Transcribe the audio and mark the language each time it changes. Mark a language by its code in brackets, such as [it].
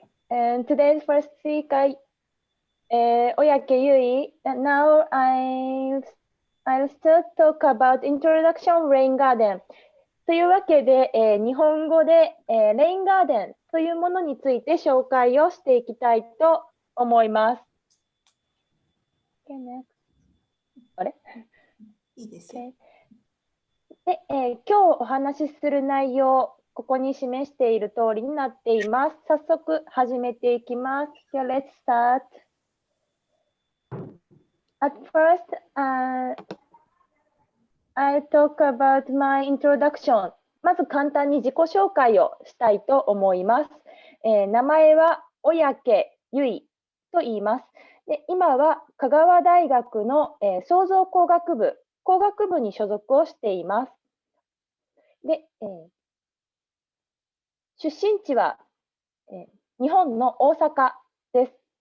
[en] Today's first speaker, 小宅結衣。 Now I'll start talk about introduction rain garden. [ja] というわけで、日本語で、レインガーデンというものについて紹介をしていきたいと思います。あれ？いいですよ。で、今日お話しする内容、ここに示している通りになっています。早速始めていきます。 [en] So let's start. At first, I'll talk about my introduction. [ja] まず簡単に自己紹介をしたいと思います。名前は小宅結衣と言います。で、今は香川大学の、創造工学部に所属をしています。で、出身地は、日本の大阪です。